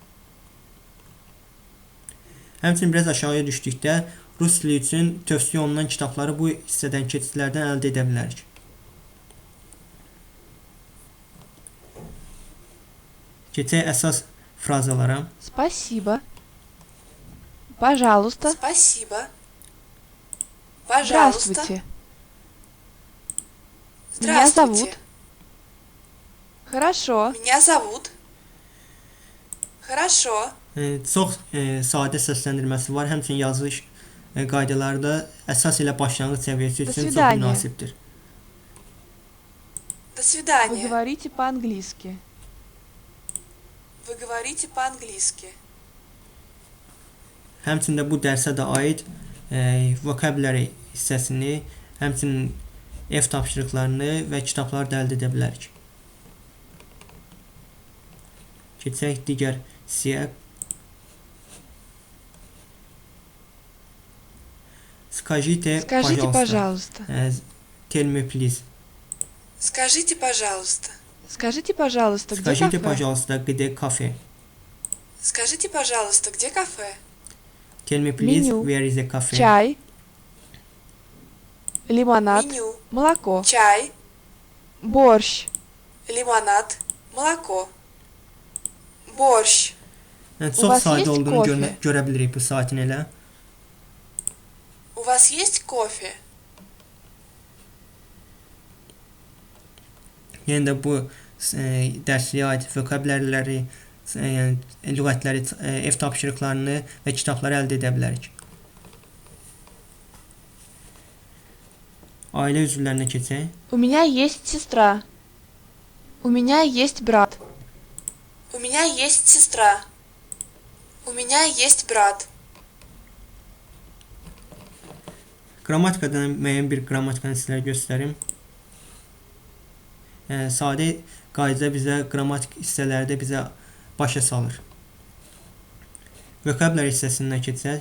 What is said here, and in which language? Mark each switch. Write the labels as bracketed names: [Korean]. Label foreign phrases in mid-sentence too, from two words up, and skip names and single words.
[Azerbaijani] Həmçinin biraz aşağıya düşdükdə rus dili üçün tövsiyə olunan kitabları bu hissədən, keçidlərdən əldə edə bilərik. Keçək əsas frazalara. [Russian] Спасибо. Пожалуйста. Спасибо. Пожалуйста. Здравствуйте. Меня зовут. Здравствуйте. Хорошо. Меня зовут. Хорошо. [Azerbaijani] Çox sadə səsləndirməsi var. Həmçinin yazılış qaydaları da əsas ilə başlanğıc səviyyəsi üçün çox [Russian] свидания. [Azerbaijani] münasibdir. [Russian] До Вы свидания. говорите по-английски. Вы говорите по-английски. [Azerbaijani] Həmçində bu dərsə də aid vocabulary hissəsini, həmçinin ev tapşırıqlarını və kitabları da əldə edə bilərik. Keçək digər hissəyə. [Russian] Скажите, Скажите, пожалуйста. [English] Tell me please. [Russian] Скажите, пожалуйста. Скажите, пожалуйста, где Скажите, кафе? пожалуйста, где кафе? Скажите, пожалуйста, где кафе? [English] Tell me please, [Russian] Меню. [English] where is the cafe? [Russian] Чай. Лимонад. Меню. Молоко. Чай, Борщ. лимонад, молоко. Борщ. [Azerbaijani] Yəni, [Russian] У [Azerbaijani] çox [Russian] вас [Azerbaijani] sadə [Russian] есть [Azerbaijani] olduğunu [Russian] кофе? [Azerbaijani] görə bilirik bu saytın elə. [Russian] У вас есть кофе? [Azerbaijani] Yəni də bu dərsliyə aid vokabulyarları, yəni lüğətləri, ev tapşırıqlarını və kitabları əldə edə bilərik. Ailə üzvlərinə keçək. [Russian] У меня есть сестра. У меня есть брат. У меня есть сестра. У меня есть брат. [Azerbaijani] Qrammatikadan müəyyən bir qrammatikanı sizlərə göstərim. Sadə qayda bizə qrammatik hissələrdə bizə başa salır. Vokabulyar hissəsindən keçək.